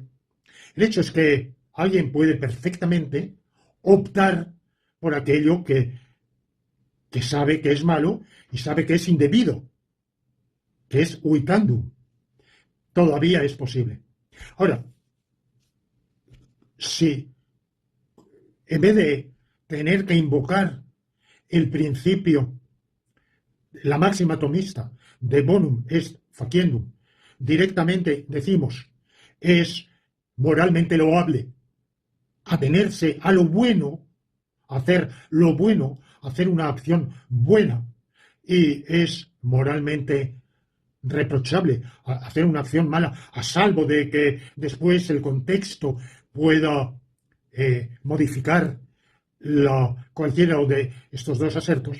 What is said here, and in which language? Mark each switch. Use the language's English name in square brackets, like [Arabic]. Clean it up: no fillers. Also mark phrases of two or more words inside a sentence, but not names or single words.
[Spanish] El hecho es que alguien puede perfectamente optar por aquello que sabe que es malo y sabe que es indebido, que es uitandum. Todavía es posible. Ahora, si en vez de tener que invocar el principio, la máxima tomista [Latin] de bonum est faciendum, [Spanish] directamente decimos, es moralmente loable atenerse a lo bueno, hacer lo bueno, hacer una acción buena, y es moralmente reprochable hacer una acción mala, a salvo de que después el contexto pueda modificar cualquiera de estos dos asertos.